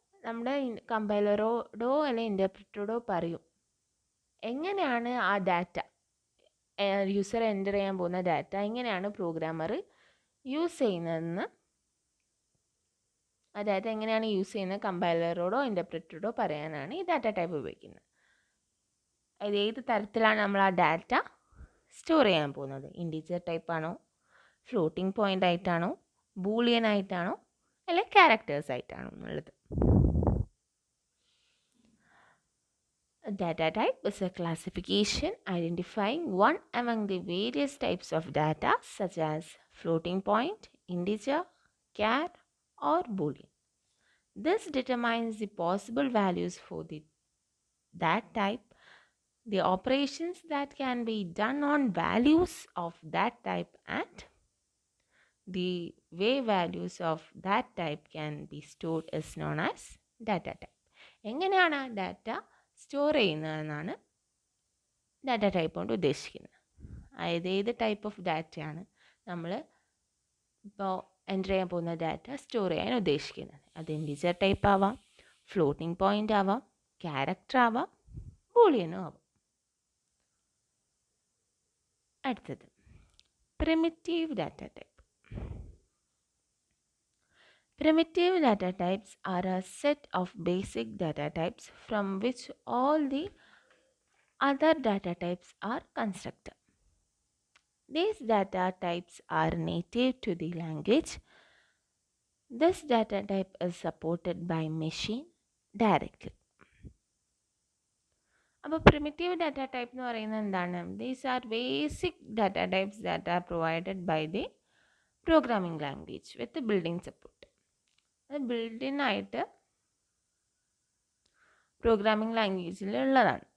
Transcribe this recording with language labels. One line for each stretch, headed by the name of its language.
Malayalam: നമ്മുടെ കമ്പൈലറോടോ അല്ലെങ്കിൽ ഇൻ്റർപ്രിറ്ററോടോ പറയും എങ്ങനെയാണ് ആ ഡാറ്റ, യൂസർ എൻ്റർ ചെയ്യാൻ പോകുന്ന ഡാറ്റ എങ്ങനെയാണ് പ്രോഗ്രാമർ യൂസ് ചെയ്യുന്നതെന്ന്, ആ ഡാറ്റ എങ്ങനെയാണ് യൂസ് ചെയ്യുന്നത് കമ്പൈലറോടോ ഇൻ്റർപ്രിറ്ററോടോ പറയാനാണ് ഈ ഡാറ്റ ടൈപ്പ് ഉപയോഗിക്കുന്നത്. അത് ഏത് തരത്തിലാണ് നമ്മൾ ആ ഡാറ്റ സ്റ്റോർ ചെയ്യാൻ പോകുന്നത്? ഇൻറ്റീജർ ടൈപ്പാണോ, ഫ്ലോട്ടിംഗ് പോയിൻ്റ് ആയിട്ടാണോ, ബൂളിയൻ ആയിട്ടാണോ, അല്ലെങ്കിൽ ക്യാരക്ടേഴ്സ് ആയിട്ടാണോ എന്നുള്ളത്.
English: A data type is a classification identifying one among the various types of data such as floating point, integer, char, or boolean. This determines the possible values for that type, the operations that can be done on values of that type, and the way values of that type can be stored is known as data type.
Malayalam: എങ്ങനെയാണ് data store ചെയ്യുന്നതെന്നാണ് data type കൊണ്ട് ഉദ്ദേശിക്കുന്നത്. അതായത് ഏത് type of ഡാറ്റയാണ് നമ്മൾ ഇപ്പോൾ enter ചെയ്യാൻ പോകുന്ന ഡാറ്റ സ്റ്റോർ ചെയ്യാൻ ഉദ്ദേശിക്കുന്നത്. അത് ഇൻറ്റീജർ ടൈപ്പ് ആവാം, ഫ്ലോട്ടിംഗ് പോയിൻ്റ് ആവാം, ക്യാരക്ടർ ആവാം, ബൂളിയനും ആവാം. അടുത്തത് primitive data type.
English: Primitive data types are a set of basic data types from which all the other data types are constructed. These data types are native to the language. This data type is supported by machine directly.
Malayalam: അപ്പോൾ primitive data type എന്ന് പറയുന്നത് എന്താണ്?
English: These are basic data types that are provided by the programming language with building support.
Malayalam: അത് built-in ആയിട്ട് programming ലാംഗ്വേജിൽ ഉള്ളതാണ്.